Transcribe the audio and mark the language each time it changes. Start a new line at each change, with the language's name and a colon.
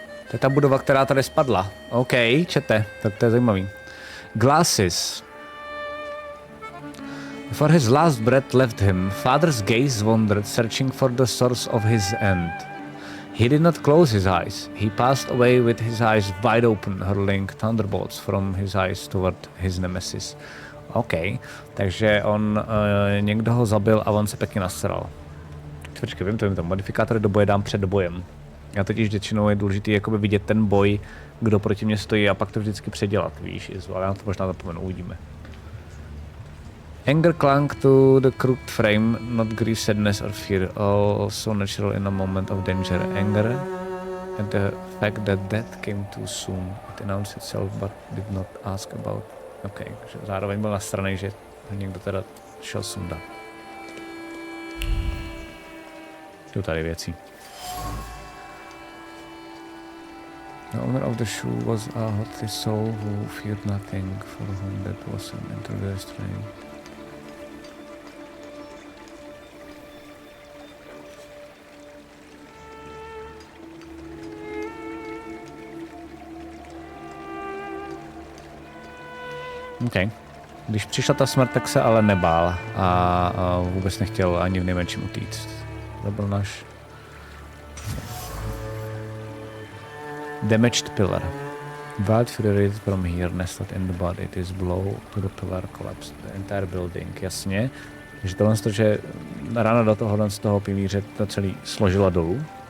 Czech: To je ta budova, která tady spadla. OK, čete, tak to je zajímavý.
English: Glasses. Before his last breath left him, father's gaze wandered, searching for the source of his end. He did not close his eyes. He passed away with his eyes wide open, hurling thunderbolts from his eyes toward his nemesis.
Czech: OK, takže někdo ho zabil a on se pěkně nasral. Počkej, vím to, modifikátory do boje dám před bojem. Já totiž většinou je důležitý jakoby vidět ten boj, kdo proti mě stojí a pak to vždycky předělat, víš, ale já to možná zapomenu, uvidíme.
English: Anger clung to the crooked frame, not grief, sadness or fear, also natural in a moment of danger. Anger at the fact that death came too soon. It announced itself but did not ask about.
Czech: OK, takže zároveň byl nasranej, že někdo teda šel sundat. Jsou tady věci.
English: The owner of the shoe was a haughty soul who feared nothing, for whom that was an entirely strange. OK.
Czech: Když přišla ta smrt, tak se ale nebál a vůbec nechtěl ani v nejmenším utíct. To byl náš
English: damaged pillar. Wild fury from here nestled in the body. This blow to the pillar collapsed the entire building.
Czech: Jasně. Takže tohle, že rána do tohohle z toho pilíře to celý složila dolů.